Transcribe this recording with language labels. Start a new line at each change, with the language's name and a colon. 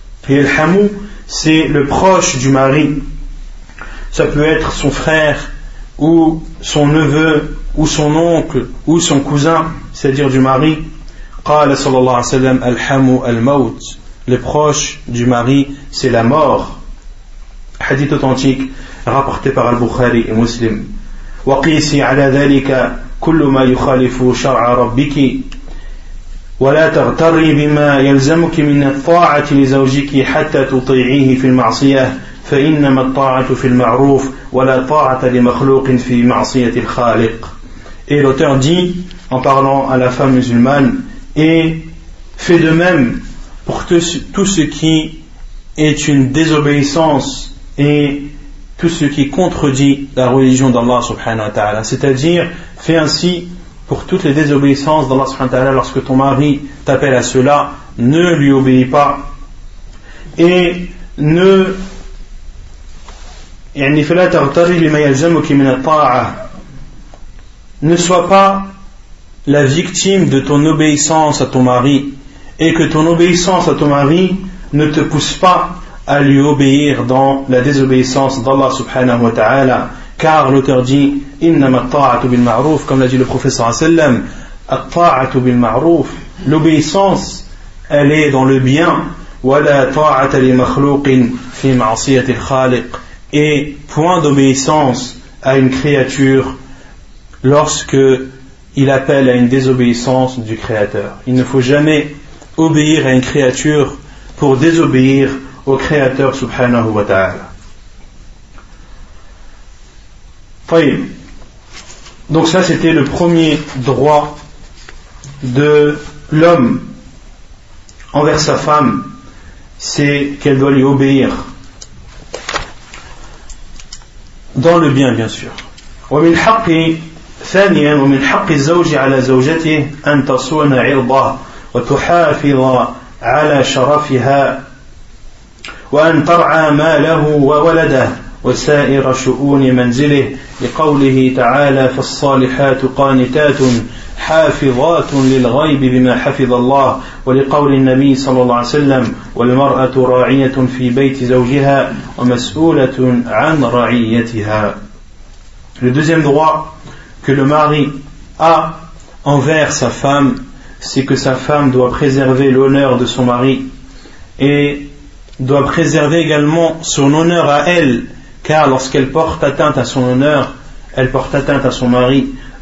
French: Et l'hamou, c'est le proche du mari. Ça peut être son frère, ou son neveu, ou son oncle, ou son cousin, c'est-à-dire du mari.
Arabic: Qala sallallahu alayhi wa sallam: al-hamou al-maut.
French: Le proche du mari, c'est la mort. Hadith authentique, rapporté par Al-Bukhari et Muslim.
Arabic: وقيسي على ذلك كل ما يخالف شرع ربك ولا تغتري بما يلزمك من الطاعة لزوجك حتى تطيعيه في المعصية فإنما الطاعة في المعروف ولا طاعة لمخلوق في معصية الخالق.
French: Et l'auteur dit, en parlant à la femme musulmane, et fais de même pour tout ce qui est une désobéissance et tout ce qui contredit la religion d'Allah subhanahu wa ta'ala. C'est-à-dire, fais ainsi pour toutes les désobéissances d'Allah subhanahu wa ta'ala lorsque ton mari t'appelle à cela, ne lui obéis pas. Et ne.
Arabic: يعني فلا تغتري لما يلزمك من الطاعة.
French: Ne sois pas la victime de ton obéissance à ton mari et que ton obéissance à ton mari ne te pousse pas à lui obéir dans la désobéissance d'Allah subhanahu wa ta'ala. Car l'auteur dit
Arabic: إنما الطاعة بالمعروف,
French: comme l'a dit le professeur sallam,
Arabic: الطاعة بالمعروف,
French: l'obéissance elle est dans le bien,
Arabic: ولا طاعة لمخلوق في معصية الخالق,
French: et point d'obéissance à une créature lorsque il appelle à une désobéissance du Créateur. Il ne faut jamais obéir à une créature pour désobéir au Créateur subhanahu wa ta'ala. Donc ça c'était le premier droit de l'homme envers sa femme, c'est qu'elle doit lui obéir dans le bien, bien sûr.
Arabic: ومن حق ثانيا ومن حق الزوج على زوجته أن تصون عرضه وتحافظ على شرفها وأن ترعى ماله وولده وسائر شؤون منزله لقوله تعالى فالصالحات قانتات حافظات للغيب بما حفظ الله ولقول النبي صلى الله عليه وسلم والمرأة راعية في بيت زوجها ومسؤولة عن رعيتها.
French: Le deuxième droit que le mari a envers sa femme, c'est que sa femme doit préserver l'honneur de son mari et doit préserver également son honneur à elle, car lorsqu'elle porte atteinte à son honneur, elle porte atteinte à son mari.